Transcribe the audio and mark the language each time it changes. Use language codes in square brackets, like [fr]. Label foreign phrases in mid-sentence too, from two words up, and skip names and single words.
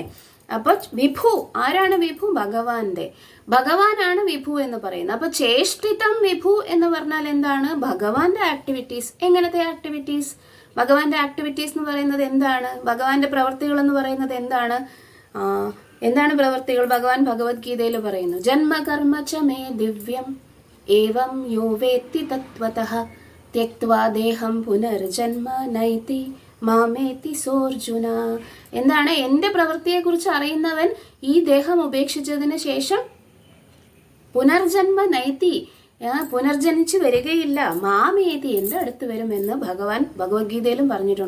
[ml] അപ്പൊ വിഭു, ആരാണ് വിഭു? ഭഗവാനാണ് വിഭു എന്ന് പറയുന്നത്. അപ്പൊ [sa] ചേഷ്ടിതം വിഭു [ml] എന്ന് പറഞ്ഞാൽ എന്താണ്? ഭഗവാന്റെ ആക്ടിവിറ്റീസ്. എങ്ങനത്തെ ആക്ടിവിറ്റീസ്? ഭഗവാന്റെ ആക്ടിവിറ്റീസ് എന്ന് പറയുന്നത് എന്താണ്? ഭഗവാന്റെ പ്രവൃത്തികൾ എന്ന് പറയുന്നത് എന്താണ്? എന്താണ് പ്രവൃത്തികൾ? ഭഗവാൻ ഭഗവത്ഗീതയിൽ പറയുന്നു, [sa] ജന്മകർമ്മ ച മേ ദിവ്യം ഏവം യോ വേത്തി തത്വതഃ ത്യക്ത്വാ ദേഹം പുനർജന്മ നൈതി മാമേതി സോർജുന. [ml] എന്താണ്? എൻ്റെ പ്രവൃത്തിയെക്കുറിച്ച് അറിയുന്നവൻ ഈ ദേഹം ഉപേക്ഷിച്ചതിന് ശേഷം [sa] പുനർജന്മ നൈതി, [ml] പുനർജനിച്ച് വരികയില്ല, മാമേതി, എൻ്റെ അടുത്ത് വരുമെന്ന് ഭഗവാൻ ഭഗവത്ഗീതയിലും പറഞ്ഞിട്ടുണ്ട്.